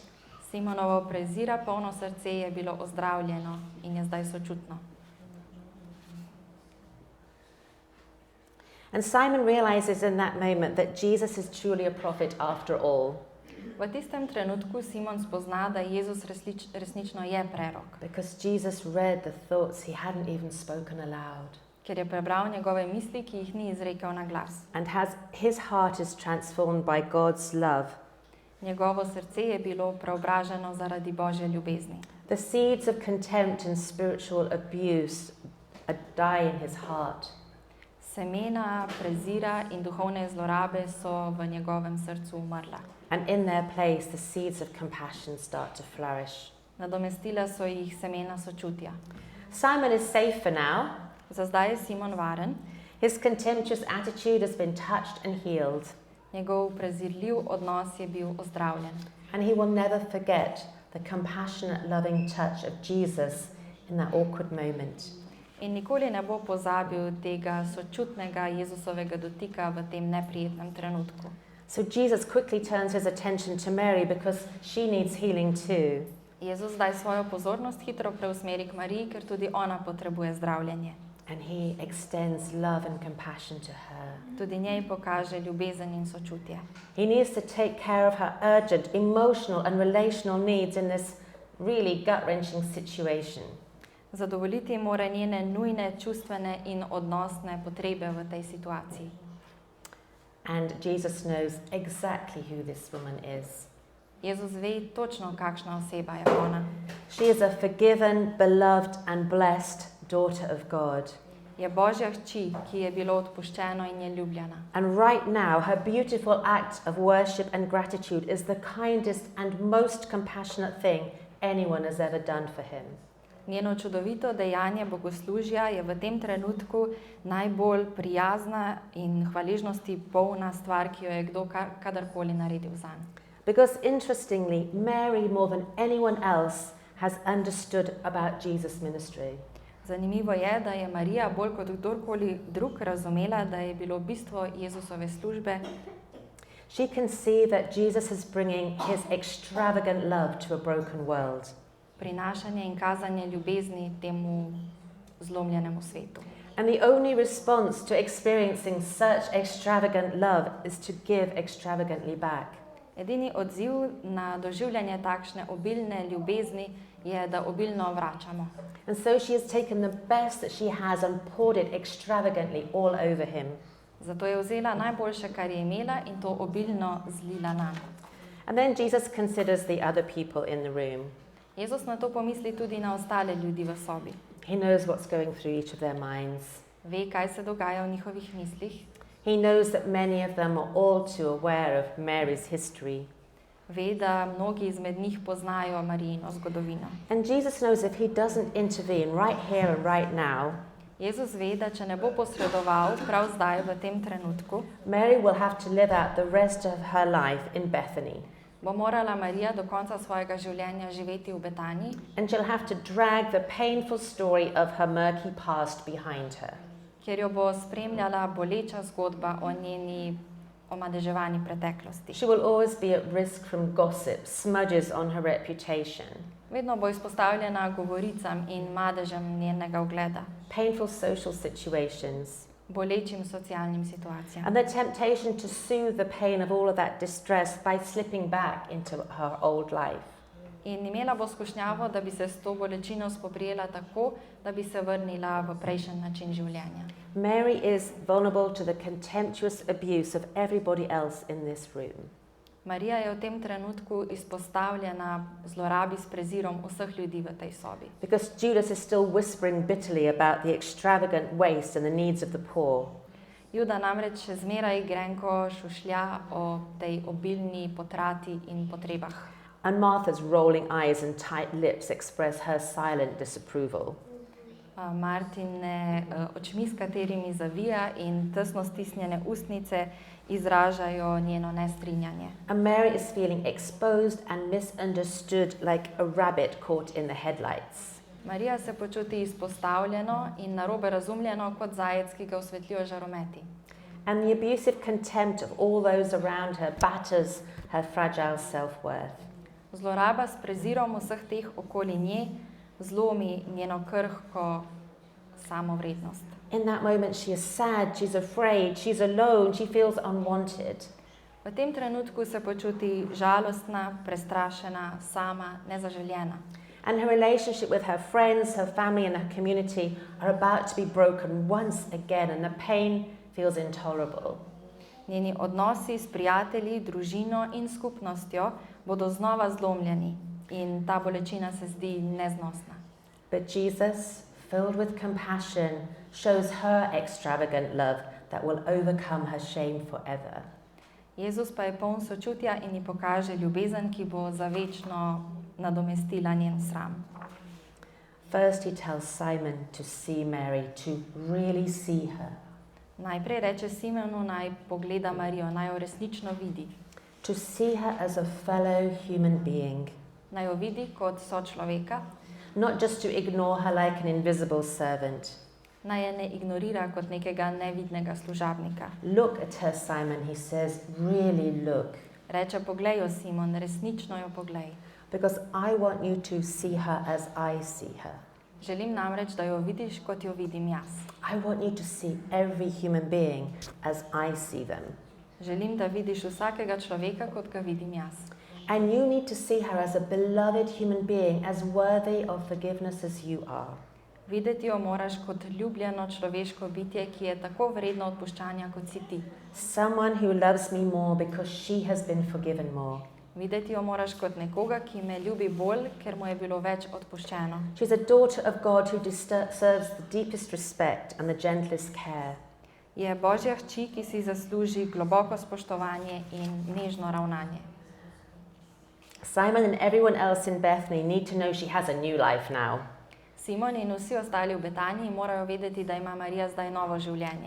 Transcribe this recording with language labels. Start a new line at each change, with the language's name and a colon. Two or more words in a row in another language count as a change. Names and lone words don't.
Slovenian: Simonovo prezira polno srce je bilo ozdravljeno in je zdaj sočutno.
English: And Simon realizes in that moment that Jesus is truly a prophet after all.
Slovenian: V tistem trenutku Simon spozna, da Jezus resnično je prerok,
English: Because Jesus read the thoughts he hadn't even spoken aloud.
Slovenian: ker je prebral njegove misli, ki jih ni izrekel na glas.
English: And his heart is transformed by God's love.
Slovenian: Njegovo srce je bilo preobraženo zaradi Božje ljubezni.
English: The seeds of contempt and spiritual abuse die in his heart.
Slovenian: Semena prezira in duhovne zlorabe so v njegovem srcu umrla.
English: And in their place, the seeds of compassion start to flourish.
Slovenian: Nadomestila so jih semena sočutja.
English: Simon is safe for now.
Slovenian: Za zdaj je Simon varen,
English: His contemptuous attitude has been touched and healed.
Slovenian: njegov prezirljiv odnos je bil ozdravljen.
English: And he will never forget the compassionate, loving touch of Jesus in that awkward moment.
Slovenian: In nikoli ne bo pozabil tega sočutnega Jezusovega dotika v tem neprijetnem trenutku.
English: So Jesus quickly turns his attention to Mary because she needs healing too.
Slovenian: Jezus zdaj svojo pozornost hitro preusmeri k Mariji, ker tudi ona potrebuje zdravljenje.
English: And he extends love and compassion to her.
Slovenian: Tudi njej pokaže ljubezen in sočutje.
English: He needs to take care of her urgent emotional and relational needs in this really gut-wrenching situation.
Slovenian: Zadovoljiti mora njene nujne čustvene in odnosne potrebe v tej situaciji.
English: And Jesus knows exactly who this woman is.
Slovenian: Jezus ve točno, kakšna oseba je ona.
English: She is a forgiven, beloved and blessed daughter of God.
Slovenian: Je Božja hči, ki je bilo odpuščeno in je ljubljena.
English: And right now, her beautiful act of worship and gratitude is the kindest and most compassionate thing anyone has ever done for him.
Slovenian: Njeno čudovito dejanje bogoslužja je v tem trenutku najbolj prijazna in hvaležnosti polna stvar, ki jo je kdo kadarkoli naredil zanj.
English: Because interestingly, Mary, more than anyone else, has understood about Jesus' ministry.
Slovenian: Zanimivo je, da je Marija bolj kot kdorkoli drug razumela, da je bilo bistvo Jezusove službe.
English: She can see that Jesus is bringing his extravagant love to a broken world.
Slovenian: Prinašanje in kazanje ljubezni temu zlomljenemu svetu.
English: And the only response to experiencing such extravagant love is to give extravagantly back.
Slovenian: Edini odziv na doživljanje takšne obilne ljubezni je, da obilno vračamo.
English: And so she has taken the best that she has and poured it extravagantly all over him.
Slovenian: Zato je vzela najboljše, kar je imela, in to obilno zlila nanj.
English: And then Jesus considers the other people in the room.
Slovenian: Jezus na to pomisli tudi na ostale ljudi v sobi.
English: He knows what's going through each of their minds.
Slovenian: Ve, kaj se dogaja v njihovih mislih.
English: He knows that many of them are all too aware of Mary's history.
Slovenian: Ve, da mnogi izmed njih poznajo Marijino zgodovino.
English: And Jesus knows if he doesn't intervene right here and right now,
Slovenian: Jezus ve, da če ne bo posredoval prav zdaj v tem trenutku,
English: Mary will have to live out the rest of her life in Bethany.
Slovenian: bo morala Marija do konca svojega življenja živeti v Betaniji
English: And she'll have to drag the painful story of her murky past behind her.
Slovenian: kjer jo bo spremljala boleča zgodba o njeni omadeževani preteklosti.
English: She will always be at risk from gossip, smudges on her reputation,
Slovenian: Vedno bo izpostavljena govoricam in madežem njenega ugleda,
English: painful social situations,
Slovenian: bolečim socialnim situacijam.
English: and the temptation to soothe the pain of all of that distress by slipping back into her old life.
Slovenian: In imela bo skušnjavo, da bi se s to bolečino spoprijela tako, da bi se vrnila v prejšnji način življenja.
English: Mary is vulnerable to the contemptuous abuse of everybody else in this room.
Slovenian: Marija je v tem trenutku izpostavljena zlorabi s prezirom vseh ljudi v tej sobi.
English: Because Judas is still whispering bitterly about the extravagant waste and the needs of the poor.
Slovenian: Juda namreč še zmeraj grenko šušlja o tej obilni potrati in potrebah.
English: And Martha's rolling eyes and tight lips express her silent disapproval.
Slovenian: Martine očmi, s katerimi zavija, in tesno stisnjene ustnice izražajo njeno nestrinjanje.
English: And Mary is feeling exposed and misunderstood like a rabbit caught in the headlights.
Slovenian: Marija se počuti izpostavljeno in narobe razumljeno kot zajec, ki ga osvetlijo žarometi.
English: And the abusive contempt of all those around her batters her fragile self-worth.
Slovenian: Zloraba s prezirom vseh teh okoli nje zlomi njeno krhko samovrednost.
English: In that moment she is sad, she's afraid, she's alone, she feels unwanted.
Slovenian: V tem trenutku se počuti žalostna, prestrašena, sama, nezaželjena.
English: And her relationship with her friends, her family and her community are about to be broken once again, and the pain feels intolerable.
Slovenian: Njeni odnosi s prijatelji, družino in skupnostjo bodo znova zlomljeni in ta bolečina se zdi neznosna.
English: But Jesus, filled with compassion, shows her extravagant love that will overcome her shame forever.
Slovenian: Jezus pa je poln sočutja in ji pokaže ljubezen, ki bo za večno nadomestila njen sram.
English: First he tells Simon to see Mary, to really see her.
Slovenian: Najprej reče Simonu, naj pogleda Marijo, naj jo resnično vidi.
English: To see her as a fellow human being.
Slovenian: Naj jo vidi kot sočloveka,
English: Not just to ignore her like an invisible servant.
Slovenian: naj je ne ignorira kot nekega nevidnega služabnika.
English: Look at her, Simon, he says, really look.
Slovenian: Reče, poglej jo, Simon, resnično jo poglej.
English: Because I want you to see her as I see her.
Slovenian: Želim namreč, da jo vidiš, kot jo vidim jaz.
English: I want you to see every human being as I see them.
Slovenian: Želim, da vidiš vsakega človeka, kot ga vidim jaz.
English: And you need to see her as a beloved human being, as worthy of forgiveness as you are.
Slovenian: Videti jo moraš kot ljubljeno človeško bitje, ki je tako vredno odpuščanja, kot si ti.
English: Someone who loves me more because she has been forgiven more.
Slovenian: Videti jo moraš kot nekoga, ki me ljubi bolj, ker mu je bilo več odpuščeno.
English: She's a daughter of God who deserves the deepest respect and the gentlest care.
Slovenian: Je Božja hči, ki si zasluži globoko spoštovanje in nežno ravnanje.
English: Simon and everyone else in Bethany need to know she has a new life now.
Slovenian: Simon in vsi ostali v Betaniji morajo vedeti, da ima Marija zdaj novo življenje.